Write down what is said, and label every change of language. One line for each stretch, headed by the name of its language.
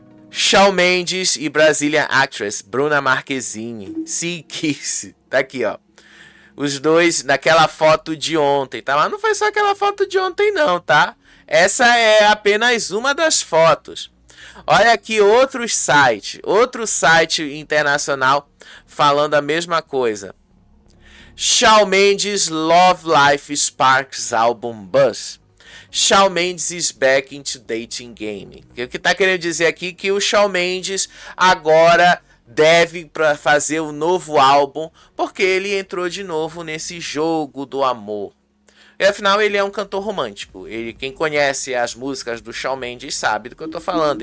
English: Shawn Mendes e Brazilian actress Bruna Marquezine se kiss.
Portuguese: Tá aqui, ó. Os dois naquela foto de ontem, tá? Mas não foi só aquela foto de ontem não, tá? Essa é apenas uma das fotos. Olha aqui outro site internacional falando a mesma coisa.
English: Shawn Mendes Love Life Sparks Album Buzz. Shawn Mendes is back into dating game.
Portuguese: O que tá querendo dizer aqui que o Shawn Mendes agora deve fazer um novo álbum porque ele entrou de novo nesse jogo do amor. E afinal ele é um cantor romântico. Quem conhece as músicas do Shawn Mendes sabe do que eu tô falando.